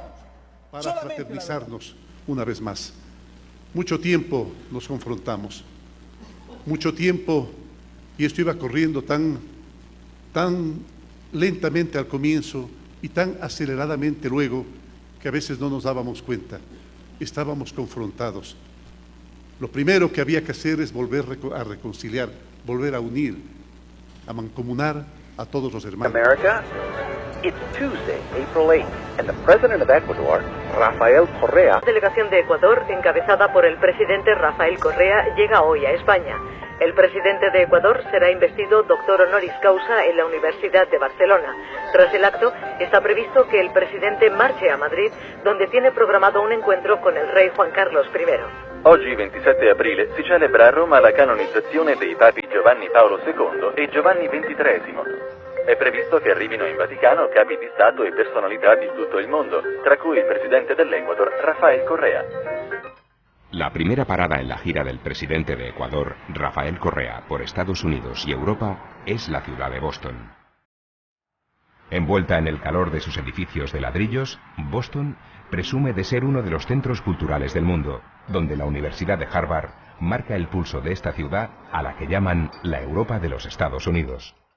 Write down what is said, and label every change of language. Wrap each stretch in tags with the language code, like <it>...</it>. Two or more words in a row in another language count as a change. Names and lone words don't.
<es>Para fraternizarnos una vez más. Mucho tiempo nos confrontamos, mucho tiempo, y esto iba corriendo tan lentamente al comienzo y tan aceleradamente luego, que a veces no nos dábamos cuenta. Estábamos confrontados. Lo primero que había que hacer es volver a reconciliar, volver a unir, a mancomunar a todos los hermanos.</es> <en>America, it's Tuesday, April 8th, and the president of Ecuador, Rafael Correa.</en> <es>La delegación de Ecuador, encabezada por el presidente Rafael Correa, llega hoy a España. El presidente de Ecuador será investido doctor honoris causa en la Universidad de Barcelona. Tras el acto, está previsto que el presidente marche a Madrid, donde tiene programado un encuentro con el rey Juan Carlos I.</es> <it>Oggi, 27 aprile, si celebra a Roma la canonizzazione dei papi Giovanni Paolo II e Giovanni XXIII. È previsto che arrivino in Vaticano capi di Stato e personalità di tutto il mondo, tra cui il presidente dell'Ecuador, Rafael Correa.</it> <es>La primera parada en la gira del presidente de Ecuador, Rafael Correa, por Estados Unidos y Europa, es la ciudad de Boston. Envuelta en el calor de sus edificios de ladrillos, Boston presume de ser uno de los centros culturales del mundo, donde la Universidad de Harvard marca el pulso de esta ciudad a la que llaman la Europa de los Estados Unidos.</es>